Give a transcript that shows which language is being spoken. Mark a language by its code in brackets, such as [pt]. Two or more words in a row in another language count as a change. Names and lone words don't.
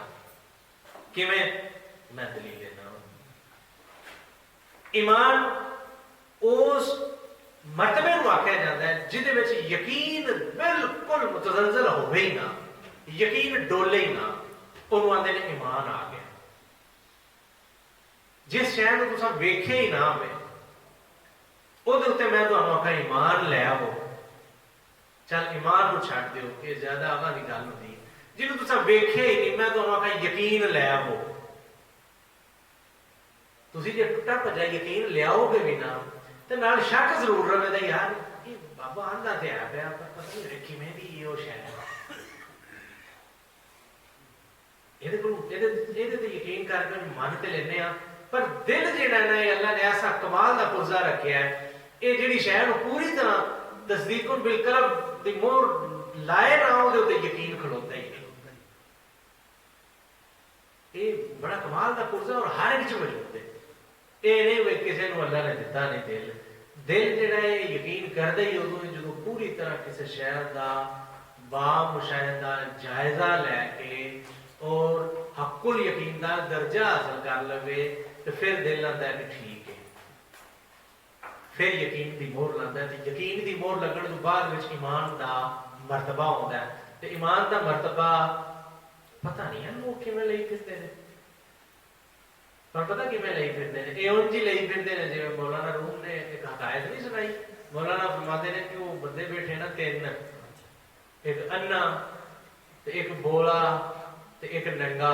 [pa] ਕਿਵੇਂ ਮੈਂ ਦਲੀਲ ਦੇਣਾ ਈਮਾਨ ਉਸ ਮਰਤਬੇ ਨੂੰ ਆਖਿਆ ਜਾਤਾ ਹੈ ਜਿਹਦੇ ਵਿੱਚ ਯਕੀਨ ਬਿਲਕੁਲ ਮੁਤਜ਼ਲਜ਼ਲ ਹੋਵੇ ਹੀ ਨਾ, ਯਕੀਨ ਡੋਲੇ ਹੀ ਨਾ, ਉਹਨੂੰ ਆਂਦੇ ਨੇ ਈਮਾਨ ਆ ਗਿਆ। ਜਿਸ ਸ਼ੈ ਨੂੰ ਤੁਸਾਂ ਵੇਖੇ ਹੀ ਨਾ ਹੋਵੇ ਉਹਦੇ ਉੱਤੇ मैं ਤੁਹਾਨੂੰ ਆਖਾਂ ਈਮਾਨ ਲੈ ਆਓ। ਚੱਲ ਈਮਾਨ ਨੂੰ ਛੱਡ ਦਿਓ ਇਹ ਜ਼ਿਆਦਾ ਆਵਾਂ ਦੀ ਗੱਲ ਹੁੰਦੀ ਹੈ। ਜਿਹਨੂੰ ਤੁਸੀਂ ਵੇਖਿਆ ਹੀ ਨਹੀਂ मैं ਤੁਹਾਨੂੰ आखा ਯਕੀਨ ਲੈ ਆਓ। ਤੁਸੀਂ ਜੇ ਟੁੱਟਾ ਭੱਜਾ ਯਕੀਨ ਲਿਆਓਗੇ ਵੀ ਨਾ ਤੇ ਨਾਲ ਸ਼ੱਕ ਜ਼ਰੂਰ ਰਵੇਗਾ ਯਾਰ ਇਹ ਬਾਬਾ ਆਂਦਾ ਤੇ ਆ ਪਿਆ ਪਰ ਪਤਾ ਨਹੀਂ ਕਿਵੇਂ ਦੀ ਉਹ ਸ਼ੈ ਹੈ। ਇਹਦੇ ਕੋਲ ਇਹਦੇ ਤੇ ਯਕੀਨ ਕਰਕੇ ਮੰਨ ਤੇ ਲੈਨੇ ਆ ਪਰ ਦਿਲ ਜਿਹੜਾ ਨਾ ਅੱਲ੍ਹਾ ਨੇ ਐਸਾ ਕਮਾਲ ਕਾ ਪੁਰਜ਼ਾ ਰੱਖਾ ਹੈ ਯੇ ਜਿਹੜੀ ਸ਼ੈ ਨੂੰ ਪੂਰੀ ਤਰ੍ਹਾਂ ਤਸਦੀਕ ਬਿਲਕੁਲ ਦੀ ਮੋਹਰ ਲਾਏ ਨਾ ਉਹਦੇ ਉੱਤੇ ਯਕੀਨ ਖੜੋਤਾ ਹੀ ਨਹੀਂ। ਯੇ ਬੜਾ ਕਮਾਲ ਕਾ ਪੁਰਜ਼ਾ ਔਰ ਹਰ ਇੱਕ ਚ ਮੌਜੂਦ ਹੈ। ਯੇ ਨਹੀਂ ਵੇ ਕਿਸੀ ਨੂੰ ਅੱਲ੍ਹਾ ਨੇ ਦਿੱਤਾ ਨਹੀਂ ਦਿਲ ਜਿਹੜਾ ਹੈ ਯਕੀਨ ਕਰਦਾ ਹੀ ਉਦੋਂ ਜਦੋਂ ਪੂਰੀ ਤਰ੍ਹਾਂ ਕਿਸੀ ਸ਼ੈ ਦਾ ਬਾਮੁਸ਼ਾਹਿਦਾ ਜਾਇਜ਼ਾ ਲੈ ਕੇ ਔਰ ਹੱਕੁਲ ਯਕੀਨ ਕਾ ਦਰਜਾ ਹਾਸਿਲ ਕਰ ਲਵੇ ਤੋ ਫਿਰ ਦਿਲ ਆਤਾ ਹੈ ਕਿ ਠੀਕ ਹੈ ਫਿਰ ਯਕੀਨ ਕੀ ਮੋਹਰ ਲਾਤਾ ਹੈ। ਯਕੀਨ ਕੀ ਮੋਹਰ ਲੱਗਣ ਤੋਂ ਬਾਅਦ ਈਮਾਨ ਕਾ ਮਰਤਬਾ ਆਤਾ ਹੈ ਤੋ ਈਮਾਨ ਕਾ ਮਰਤਬਾ ਪਤਾ ਨਹੀਂ ਹੈ ਲੋਗ ਕਿਵੇਂ ਲਈ ਫਿਰਦੇ ਨੇ ਪਰ ਪਤਾ ਕਿਵੇਂ ਲਈ ਫਿਰਦੇ ਨੇ ਯੇ ਉਂਜ ਹੀ ਲਈ ਫਿਰਦੇ ਨੇ ਜਿਵੇਂ ਮੌਲਾਨਾ ਰੂਮ ਨੇ ਇੱਕ ਹਕਾਇਤ ਨਹੀਂ ਸੁਣਾਈ। ਮੌਲਾਨਾ ਫ਼ਰਮਾਤੇ ਨੇ ਕਿ ਵੋ ਬੰਦੇ ਬੈਠੇ ਨਾ ਤਿੰਨ ਇੱਕ ਅੰਨ੍ਹਾ ਤੇ ਇੱਕ ਬੋਲਾ ਤੇ ਇੱਕ ਨੰਗਾ।